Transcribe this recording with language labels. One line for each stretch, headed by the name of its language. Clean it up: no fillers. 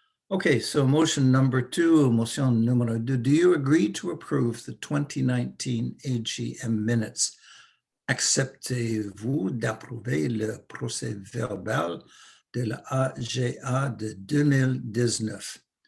English: Okay, so motion number 2,
French: motion numéro 2.
English: Do you agree to approve the 2019 AGM minutes?
French: Acceptez-vous d'approuver le procès verbal de la AGA de 2019?